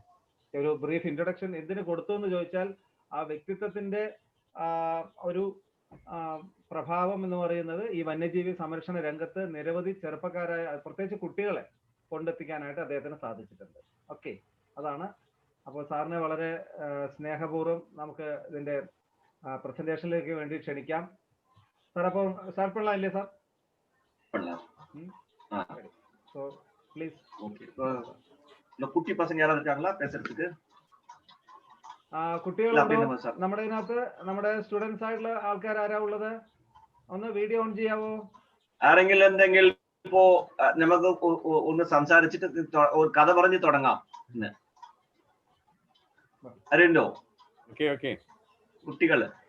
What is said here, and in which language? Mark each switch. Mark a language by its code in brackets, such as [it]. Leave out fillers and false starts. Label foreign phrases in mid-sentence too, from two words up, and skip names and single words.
[ml] ഒരു [en] brief introduction [ml] എന്തിനു കൊടുത്തു എന്ന് ചോദിച്ചാൽ, ആ വ്യക്തിത്വത്തിന്റെ ഒരു പ്രഭാവം എന്ന് പറയുന്നത് ഈ വന്യജീവി സംരക്ഷണ രംഗത്ത് നിരവധി ചെറുപ്പക്കാരായ പ്രത്യേകിച്ച് കുട്ടികളെ കൊണ്ടെത്തിക്കാനായിട്ട് അദ്ദേഹത്തിന് സാധിച്ചിട്ടുണ്ട്. ഓക്കെ, അതാണ്. അപ്പോൾ സാറിനെ വളരെ സ്നേഹപൂർവ്വം നമുക്ക് ഇതിന്റെ പ്രസന്റേഷനിലേക്ക് വേണ്ടി ക്ഷണിക്കാം. [ta] சார், அப்போ ஸ்டார்ட் பண்ணலாம் இல்லையா சார்? [en] so please. [ta] ஓகே. இந்த குட்டி பசங்க யாராவது இருக்காங்களா பேசுறதுக்கு? [ml] കുട്ടികളുണ്ടോ നമ്മുടെ ഇതിനകത്ത്? നമ്മുടെ സ്റ്റുഡൻസ് ആയിട്ടുള്ള ആൾക്കാർ ആരാ ഉള്ളത്? ഒന്ന് വീഡിയോ ഓൺ ചെയ്യാവോ? ആരെങ്കിലും എന്തെങ്കിലും ഇപ്പോ നമുക്ക് ഒന്ന് സംസാരിച്ചിട്ട് ഒരു കഥ പറഞ്ഞ് തുടങ്ങാം. അറിയണ്ടോ? കുട്ടികള്